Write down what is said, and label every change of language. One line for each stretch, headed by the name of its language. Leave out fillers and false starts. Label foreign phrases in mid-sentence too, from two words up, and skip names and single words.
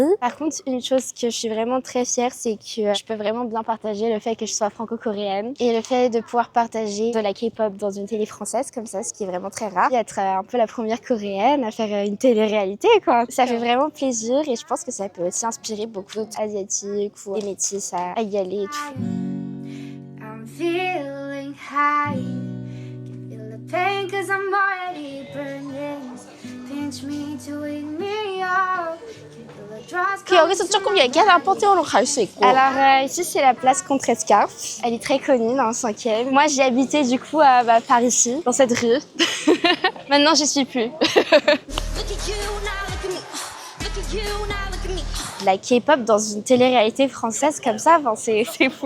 French: Par contre, une chose que je suis vraiment très fière, c'est que je peux vraiment bien partager le fait que je sois franco-coréenne et le fait de pouvoir partager de la K-pop dans une télé française comme ça, ce qui est vraiment très rare. Et être un peu la première coréenne à faire une télé-réalité, quoi. Ça fait vraiment plaisir et je pense que ça peut aussi inspirer beaucoup d'Asiatiques ou des métis à y aller et tout.
English: I'm feeling high. Can feel the pain cause I'm already burning. Pinch me to wake me up.
Korean: 그 여기서 조금 얘기하다 폰테오로 갈 수 있고.
French: Alors ici c'est la place Contrescarpe. Elle est très connue dans le 5e. Moi j'ai habité du coup par ici, dans cette rue. Maintenant j'y suis plus. La K-pop dans une télé-réalité française comme ça, c'est fou.